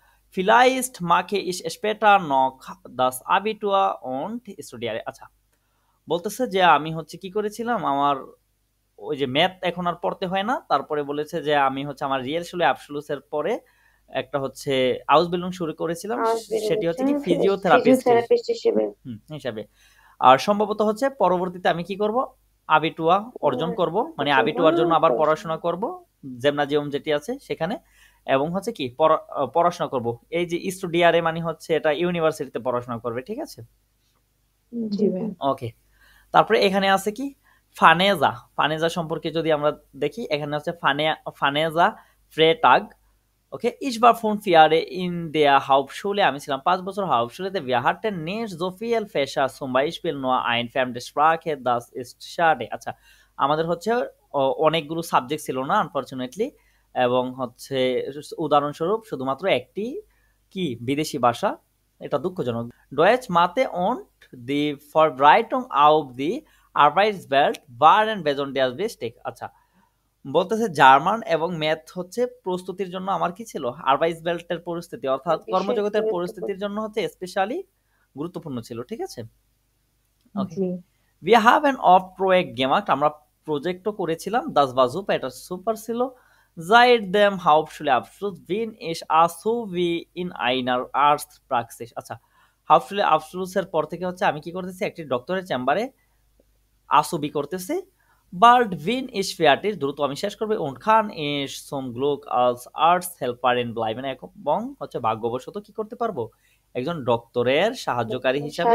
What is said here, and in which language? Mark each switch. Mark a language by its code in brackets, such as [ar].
[de] Vielleicht mache ich später noch das Abitur und studiere. [bn] আচ্ছা বলতেছে যে আমি হচ্ছে কি করেছিলাম, আমার ওই যে ম্যাথ এখন আর পড়তে হয় না। তারপরে বলেছে যে আমি হচ্ছে আমার রিয়ালশুলে আবschlussের পরে একটা হচ্ছে আউসবিল্ডিং শুরু করেছিলাম, সেটি হচ্ছে কি ফিজিওথেরাপিস্ট হিসাবে। আর সম্ভবত হচ্ছে পরবর্তীতে আমি কি করব? আবিটুয়া অর্জন করব, মানে আবিটুয়ার জন্য আবার পড়াশোনা করব জিমনাজিয়াম যেটি আছে সেখানে, এবং হচ্ছে কি পড়াশোনা করব। এই যে স্টুডিয়ারে মানে হচ্ছে এটা ইউনিভার্সিটিতে পড়াশোনা করবে। ঠিক আছে, জি ভাইয়া। ওকে। তারপরে এখানে আছে কি ফানেজা। ফানেজা সম্পর্কে যদি আমরা দেখি, এখানে হচ্ছে ফানেজা ফ্রেটাগ। [de] ওকে, ich war 5 Jahre in der Hauptschule, [bn] আমি ছিলাম 5 বছর হাউপশুলেতে। [de] Wir hatten nicht so viel Fächer, zum Beispiel nur eine fremde Sprache, das ist schade। [bn] আচ্ছা আমাদের হচ্ছে অনেকগুলো সাবজেক্ট ছিল না আনফরচুনেটলি, এবং হচ্ছে উদাহরণস্বরূপ শুধুমাত্র একটি কি বিদেশি ভাষা, এটা দুঃখজনক। [de] Deutsch, Mathe und die Vorbereitung auf die Arbeitswelt waren besonders wichtig। [bn] আচ্ছা, বলতেছে জার্মান এবং ম্যাথ হচ্ছে প্রস্তুতির জন্য আমার কি ছিল, আরবাইসবেল্টের পরিস্থিতি অর্থাৎ বিশেষ কর্মজগতের গুরুত্বপূর্ণ। পরিস্থিতির জন্য হচ্ছে স্পেশালি গুরুত্বপূর্ণ ছিল, ঠিক আছে। ওকে, জি [de] wir haben oft Projekt gemacht, [bn] আমরা প্রজেক্টও করেছিলাম, [de] das war super, [bn] এটা সুপার ছিল। [de] seit dem Hauptschulabschluss bin ich Azubi in einer Arztpraxis। [bn] আচ্ছা, হাউপশুলে আফসুসের পর থেকে হচ্ছে আমি কি করতেছি, একটি ডক্টরের চেম্বারে আসুবি করতেছি। [de] Bald bin ich fertig, [bn] দ্রুত আমি শেষ করব। [de] Und kann ich zum Glück als Arzthelferin bleiben, [bn] এবং হচ্ছে ভাগ্যবশত কি করতে পারবো, একজন ডক্টরের সাহায্যকারী হিসাবে